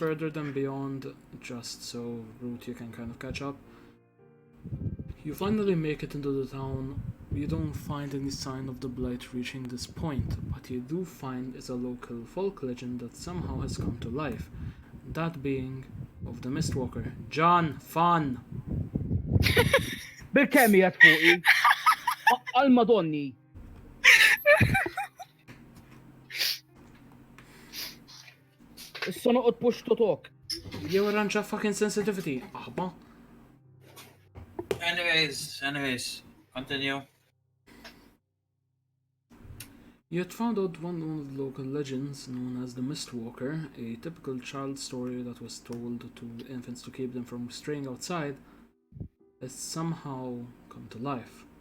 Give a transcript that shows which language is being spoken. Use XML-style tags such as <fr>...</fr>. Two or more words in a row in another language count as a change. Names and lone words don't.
<en>further than beyond, just so Root you can kind of catch up. You finally make it into the town. You don't find any sign of the blight reaching this point, but you do find is a local folk legend that somehow has come to life. That being of the Mistwalker. John, fun!</en> <mt>Bil-kemmi għat fuqi. Għal-madonni. Issa noqgħod</mt> <en>push to talk. You were on fucking sensitivity. Ahba. Anyways, continue. You had found out one of the local legends known as the Mistwalker, a typical child story that was told to infants to keep them from straying outside, has somehow come to life.</en>